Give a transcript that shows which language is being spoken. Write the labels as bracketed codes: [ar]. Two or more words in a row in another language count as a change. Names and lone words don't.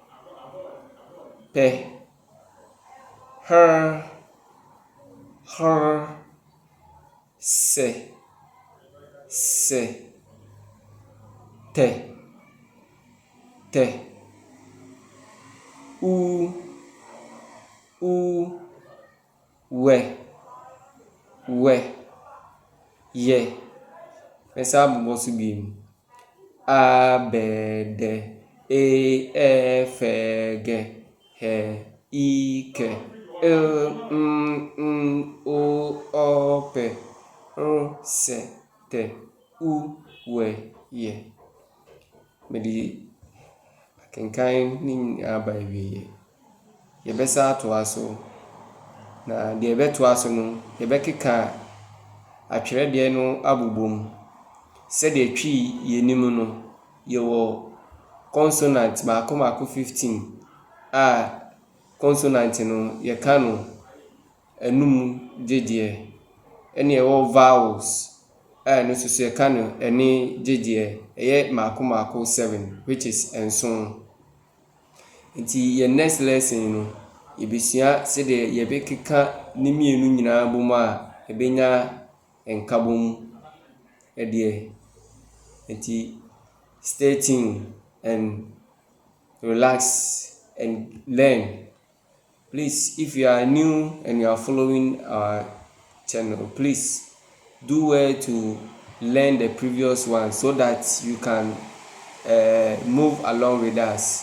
[ak] H, S, T, U, W, Y. Mesa bubo so bim. A, B, D, E, F, G, H, I, K, L, M, O, P, S, T, U, W, Y. Medi akenkan ni aba wie. Yebesa ato aso. Na de beto aso no, yebekeka atwerede no abobom. Se de Twi yenim no, yewo consonant maako 15. Consonant no yeka no enum jeje. Ene yewo vowels. No so yeka no ene jeje. Eye maako 7, [en] which is enson. [ak] Nti ye [en] next lesson [ak] no yebesua se de yebekeka ni mienu nyina bom a ebenya enkabom ede. [en] Nti stay tuned and relax and learn. Please, if you are new and you are following our channel, please do well to learn the previous one so that you can move along with us.